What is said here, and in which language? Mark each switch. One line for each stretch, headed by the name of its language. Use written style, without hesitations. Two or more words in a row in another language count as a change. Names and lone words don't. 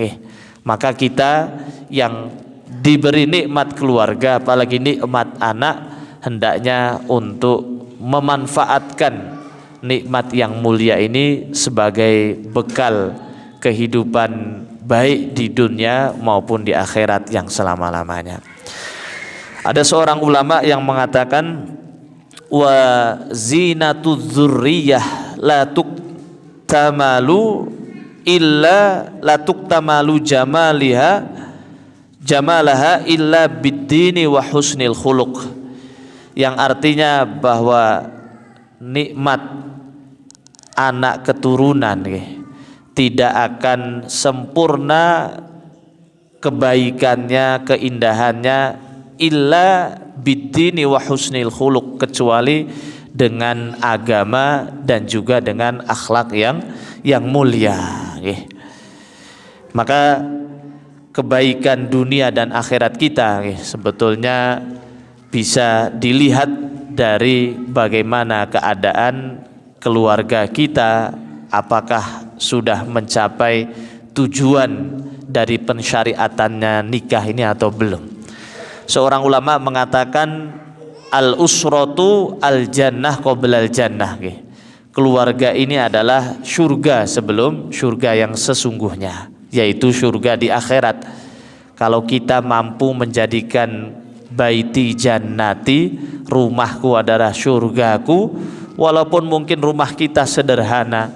Indonesian: Maka kita yang diberi nikmat keluarga, apalagi nikmat anak, hendaknya untuk memanfaatkan nikmat yang mulia ini sebagai bekal kehidupan baik di dunia maupun di akhirat yang selama-lamanya. Ada seorang ulama yang mengatakan,
Arabic: وزينة الذرية لا تكتمل إلا لا تكتمل جمالها إلا بالدين وحسن الخلق,
Indonesian: yang artinya bahwa nikmat anak keturunan tidak akan sempurna kebaikannya, keindahannya,
Arabic: إلا بالدين وحسن الخلق,
Indonesian: kecuali dengan agama dan juga dengan akhlak yang mulia. Maka kebaikan dunia dan akhirat kita sebetulnya bisa dilihat dari bagaimana keadaan keluarga kita, apakah sudah mencapai tujuan dari pensyariatannya nikah ini atau belum. Seorang ulama mengatakan,
Arabic: الأسرة الجنة قبل الجنة.
Indonesian: Keluarga ini adalah surga sebelum surga yang sesungguhnya, yaitu surga di akhirat. Kalau kita mampu menjadikan
Arabic: بيتي جنتي,
Indonesian: rumahku adalah surgaku, walaupun mungkin rumah kita sederhana,